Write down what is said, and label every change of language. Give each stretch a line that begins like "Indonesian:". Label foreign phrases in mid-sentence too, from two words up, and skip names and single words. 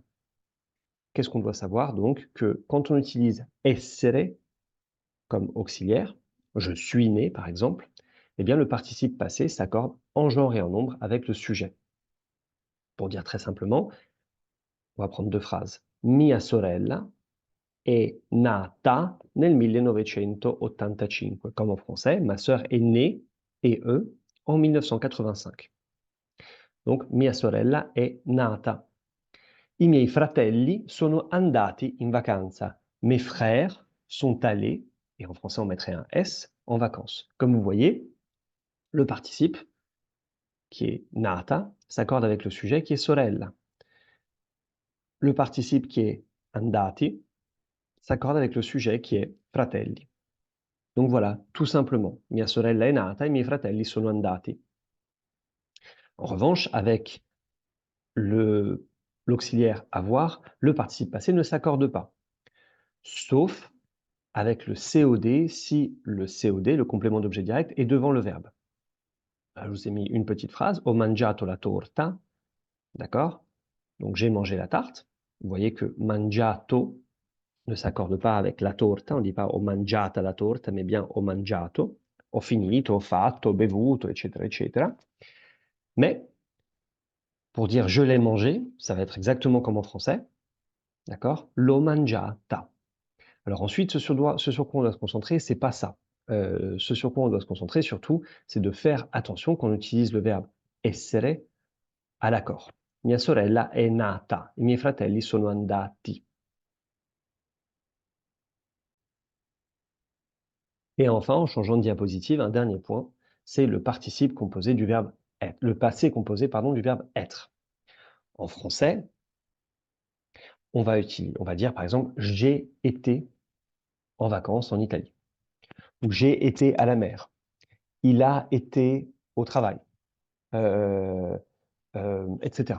French: Qu'est-ce qu'on doit savoir donc? Que quand on utilise essere comme auxiliaire, je suis né par exemple, eh bien le participe passé s'accorde en genre et en nombre avec le sujet. Pour dire très simplement, on va prendre deux phrases.
Italian: Mia sorella è nata nel 1985.
French: Comme en français, ma sœur est née, et eux, en 1985. Donc,
Italian: mia sorella è nata. I miei fratelli sono andati in vacanza.
French: Mes frères sont allés, et en français on mettrait un S, en vacances. Comme vous voyez, le participe, qui est nata, s'accorde avec le sujet qui est sorella. Le participe qui est andati s'accorde avec le sujet qui est fratelli. Donc voilà, tout simplement.
Italian: Mia sorella è nata, i miei fratelli sono andati.
French: En revanche, avec l'auxiliaire avoir, le participe passé ne s'accorde pas. Sauf avec le COD, si le COD, le complément d'objet direct, est devant le verbe. Là, je vous ai mis une petite phrase,
Italian: ho mangiato la torta,
French: d'accord? Donc j'ai mangé la tarte. Vous voyez que mangiato ne s'accorde pas avec
Italian: la torta,
French: on ne dit pas
Italian: ho mangiata la torta,
French: mais bien
Italian: ho mangiato, ho finito, ho fatto, ho bevuto, eccetera, eccetera.
French: Mais pour dire je l'ai mangé, ça va être exactement comme en français, d'accord?
Italian: L'ho mangiata.
French: Alors ensuite, ce sur quoi on doit se concentrer, c'est pas ça. Ce sur quoi on doit se concentrer surtout, c'est de faire attention quand on utilise le verbe essere à l'accord.
Italian: Mia sorella è nata, i miei fratelli sono andati.
French: Et enfin, en changeant de diapositive, un dernier point, c'est le participe composé du verbe être, le passé composé, pardon, du verbe être. En français, on va dire par exemple j'ai été en vacances en Italie, ou j'ai été à la mer, il a été au travail, etc.